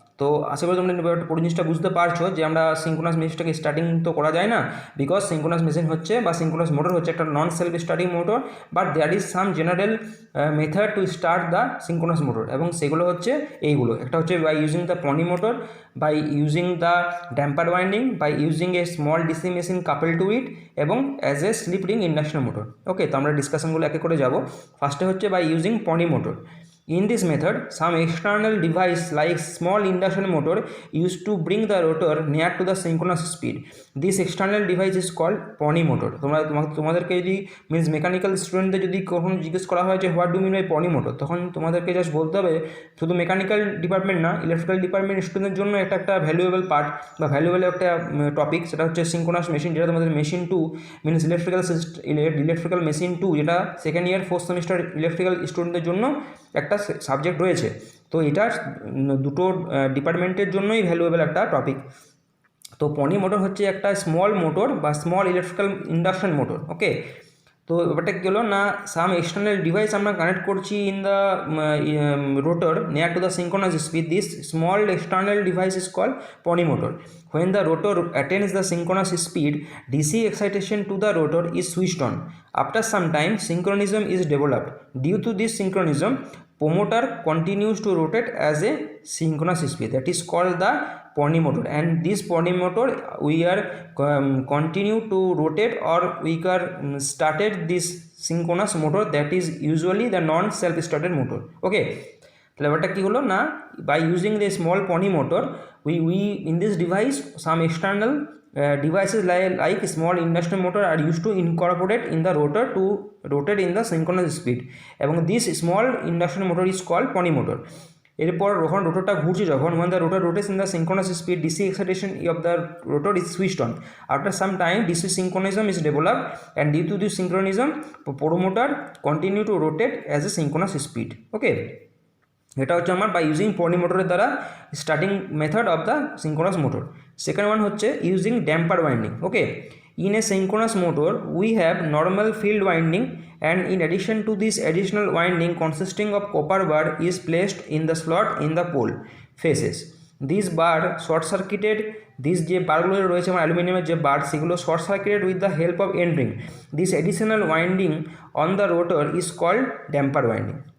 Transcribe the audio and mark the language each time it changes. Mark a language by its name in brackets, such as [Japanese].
[Bangla] তো আশা করি তোমরা পুরো জিনিসটা বুঝতে পারছো যে আমরা সিঙ্ক্রোনাস মেশিনটাকে স্টার্টিং তো করা যায় না, বিকজ সিঙ্ক্রোনাস মেশিন হচ্ছে বা সিঙ্ক্রোনাস মোটর হচ্ছে একটা নন self starting motor, [English] but there is some general method to start the synchronous motor, [Bangla] এবং সেগুলো হচ্ছে এইগুলো। একটা হচ্ছে [English] By using the pony motor, by using the damper winding, by using a small DC machine couple to it, এবং as a slip ring induction motor. [Bangla] ওকে, তো আমরা ডিসকাশনগুলো একে করে যাব। ফার্স্টে হচ্ছে [English] By using pony motor. In this method, some external device like small induction motor used to bring the rotor near to the synchronous speed. This external device is called pony motor. [Bangla] তোমাদেরকে যদি means mechanical স্টুডেন্টদের যদি কখনো জিজ্ঞেস করা হয় যে [English] what do mean by pony motor, [Bangla] তখন তোমাদেরকে জাস্ট বলতে হবে শুধু মেকানিক্যাল ডিপার্টমেন্ট না, ইলেকট্রিক্যাল ডিপার্টমেন্ট স্টুডেন্টের জন্য একটা ভ্যালুয়েবল পার্ট বা ভ্যালুয়েবল একটা টপিক, সেটা হচ্ছে সিঙ্ক্রোনাস মেশিন, যেটা তোমাদের মেশিন 2 মিনস ইলেকট্রিক্যাল মেশিন 2, যেটা second year 4th semester electrical স্টুডেন্টদের জন্য একটা সাবজেক্ট রয়েছে। তো এটা দুটো ডিপার্টমেন্টের জন্যই ভ্যালুয়েবল একটা টপিক। তো পনি মোটর হচ্ছে একটা স্মল মোটর বা স্মল ইলেকট্রিক্যাল ইন্ডাকশন মোটর। [English] okay, [Bangla] তো ব্যাপারটা কী হলো না [English] Some external device আমরা connect করছি in the rotor near to the synchronous speed. This small external device is called pony motor. When the rotor attains the synchronous speed, DC excitation to the rotor is switched on. After some time, synchronism is developed. Due to this synchronism, promoter continues to rotate as a synchronous speed. That is called the pony motor. And this pony motor, we are continue to rotate, or we are started this synchronous motor, that is usually the non-self-started motor. Okay. [Bangla] তাহলে ব্যাপারটা কী হলো না [English] By using the small pony motor we in this device some external devices like small induction motor are used to incorporate in the rotor to rotate in the synchronous speed, এবং this small induction motor is called pony motor. [Bangla] এরপর যখন রোটরটা ঘুরছে, যখন [English] when the rotor rotates in the synchronous speed, DC excitation of the rotor is switched on. After some time, DC synchronism is developed, and due to this synchronism, promoter continue to rotate as a synchronous speed. [Bangla] Okay, এটা হচ্ছে আমার by using পনি মোটরের দ্বারা [English] Starting method of the synchronous motor. Second one হচ্ছে using damper winding. Okay, in a synchronous motor we have normal field winding, and in addition to this additional winding consisting of copper bar is placed in the slot in the pole faces. This bar short circuited, these [Bangla] যে বারগুলো রয়েছে আমার অ্যালুমিনিয়ামের যে বার, সেগুলো [English] Short circuited with the help of end ring. This additional winding on the rotor is called damper winding.